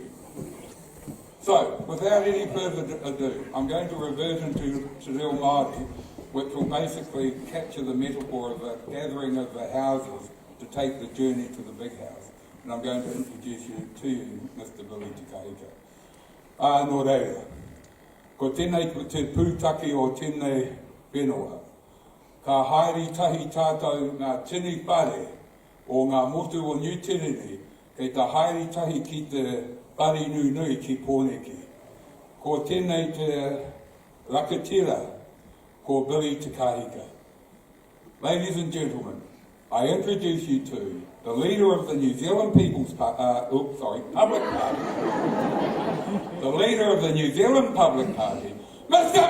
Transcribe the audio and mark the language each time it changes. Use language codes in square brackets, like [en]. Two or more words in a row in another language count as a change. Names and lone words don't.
[en] So, without any further ado, I'm going to revert into Te Reo Māori, which will basically capture the metaphor of the gathering of the houses to take the journey to the big house. And I'm going to introduce you to Mr. Billy Te Kahika. [mi] Nō reira, ko tēnei te pūtaki o tēnei whenua. Ka haere tahi tātou ngā tini whare o ngā motu o New Tiriri, kei ta haere tahi ki te whare nui ki pōneke. Ko tēnei te rakatira, ko Billy Te Kahika. [en] Ladies and gentlemen, I introduce you to the leader of the New Zealand Public Party, the leader of the New Zealand Public Party, Mr.